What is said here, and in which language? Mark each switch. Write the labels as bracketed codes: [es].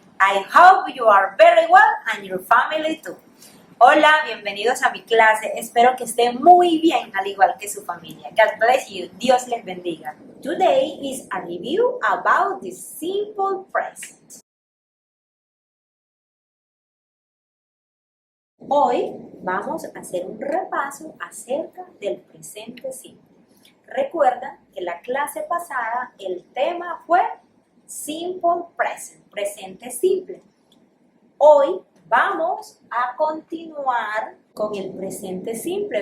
[en] I hope you are very well and your family too. [es] Hola, bienvenidos a mi clase. Espero que estén muy bien, al igual que su familia. [en] God bless you. [es] Dios les bendiga. [en] Today is a review about the simple present. [es] Hoy vamos a hacer un repaso acerca del presente simple. Recuerdan que la clase pasada el tema fue Simple Present, presente simple. Hoy vamos a continuar con el presente simple.